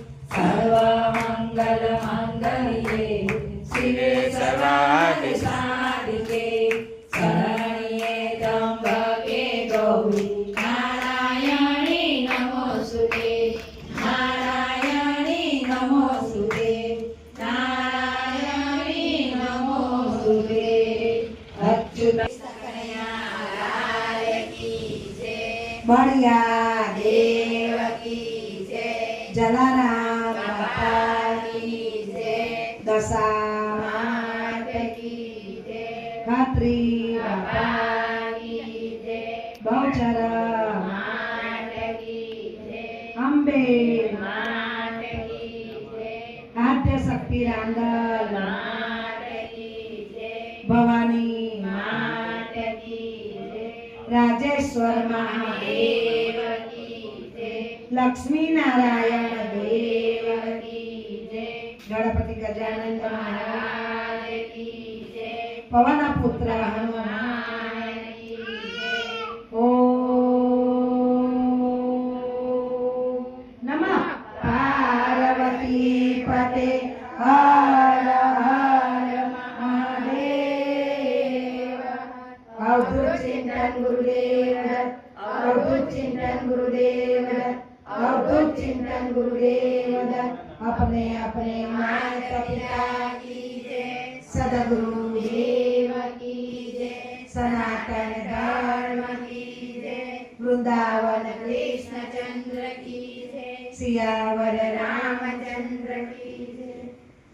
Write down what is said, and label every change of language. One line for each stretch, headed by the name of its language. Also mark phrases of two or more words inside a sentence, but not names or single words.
Sanskrit: सर्वमङ्गलमङ्गल्ये शिवे सर्वार्थसाधिके शरण्ये त्र्यम्बके गौरी नारायणी नमोस्तुते नारायणी नमोस्तुते नारायणी नमोस्तुते अच्युत सकलया
Hindi: की जय बड़िया देव की जय जलाराम बापा की जय दशा मात की जय खात्री बापा की जय बहुचर मात की जय अंबे मात की जय आद्य शक्ति रांगल मात की जय भवानी मात की जय राजेश्वर महादेव देव की जय लक्ष्मी नारायण देव की जय गणपति गजानन महाराज महाराज की जय पवन पुत्र हनुमान हनुमान की जय
Sanskrit: ओम नमः पार्वती पते हर हर महादेव अवधूत चिंतन गुरुदेव दत्त अवधूत चिंतन गुरुदेव दत्त अवधूत चिंतन गुरुदेव दत्त
Hindi: अपने अपने माता पिता की जय सदगुरु देव की जय सनातन धर्म की जय वृंदावन कृष्णचंद्र की जय सियावर राम रामचंद्र की जय